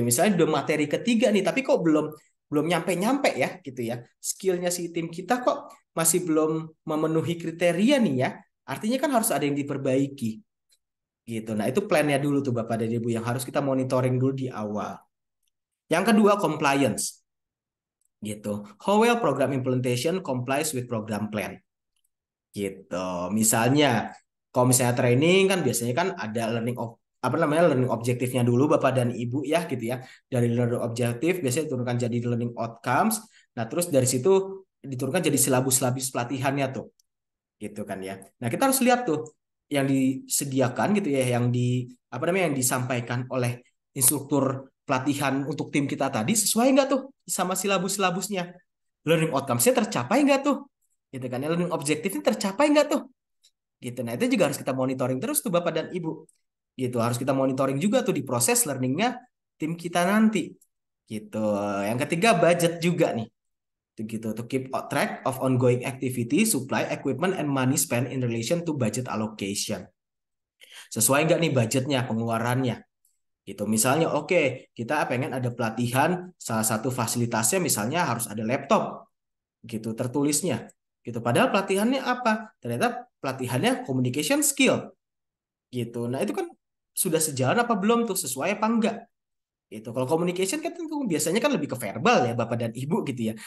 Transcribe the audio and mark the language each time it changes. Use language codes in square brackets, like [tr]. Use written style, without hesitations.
[id] Misalnya udah materi ketiga nih, tapi kok belum belum nyampe-nyampe ya gitu ya. Skillnya si tim kita kok masih belum memenuhi kriteria nih ya. Artinya kan harus ada yang diperbaiki gitu. Nah, itu plannya dulu tuh Bapak dan Ibu yang harus kita monitoring dulu di awal. Yang kedua, compliance gitu. [en] How well program implementation complies with program plan. Gitu. [id] Misalnya, kalau misalnya training kan biasanya kan ada apa namanya learning objektifnya dulu Bapak dan Ibu ya gitu ya. Dari learning objektif biasanya diturunkan jadi learning outcomes. Nah, terus dari situ diturunkan jadi silabus-silabus pelatihannya tuh. Gitu kan ya. Nah, kita harus lihat tuh yang disediakan gitu ya, yang apa namanya yang disampaikan oleh instruktur pelatihan untuk tim kita tadi sesuai nggak tuh sama silabus-silabusnya? Learning outcomes-nya tercapai nggak tuh? gitu kan. Learning objektifnya tercapai nggak tuh? Gitu. Nah, itu juga harus kita monitoring terus tuh Bapak dan Ibu. Gitu. Harus kita monitoring juga tuh di proses learningnya tim kita nanti. Gitu. Yang ketiga budget juga nih. Gitu. [en] To keep track of ongoing activity, supply, equipment, and money spent in relation to budget allocation. [id] Sesuai nggak nih budgetnya, pengeluarannya? Gitu. Misalnya, oke, kita pengen ada pelatihan, salah satu fasilitasnya misalnya harus ada laptop, gitu, tertulisnya. Gitu. Padahal pelatihannya apa? Ternyata pelatihannya communication skill, gitu. Nah, itu kan sudah sejalan apa belum tuh, sesuai apa enggak? Itu kalau communication kan tentu biasanya kan lebih ke verbal ya Bapak dan Ibu gitu ya.